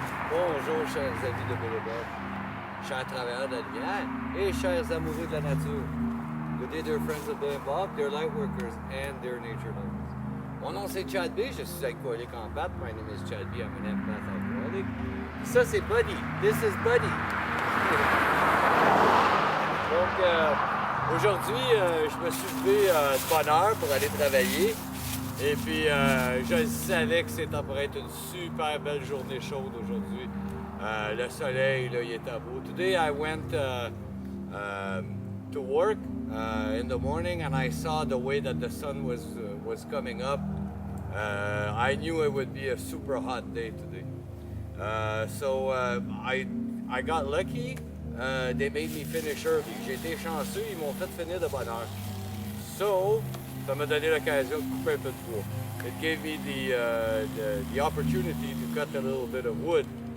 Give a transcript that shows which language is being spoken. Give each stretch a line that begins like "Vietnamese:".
French: Bonjour, chers amis de Boulevard, chers travailleurs de la lumière et chers amoureux de la nature.
English: Good day, dear friends of the above, dear light workers and dear nature lovers.
French: Mon nom c'est Chad B, je suis alcoolique en pâte.
English: My name is Chad B, I'm an empath alcoholic.
French: Ça c'est Buddy,
English: this is Buddy.
French: Donc aujourd'hui, je me suis levé de bonne heure pour aller travailler. Et puis, je savais que c'était pour être une super belle journée chaude aujourd'hui. Le soleil, là, il était beau.
English: Today, I went to work in the morning and I saw the way that the sun was coming up. I knew it would be a super hot day today. So I got lucky. They made me finish early.
French: J'ai été chanceux, ils m'ont fait finir de bonne heure. So, ça m'a donné l'occasion de couper un peu de bois.
English: It gave me the opportunity to cut a little bit of wood.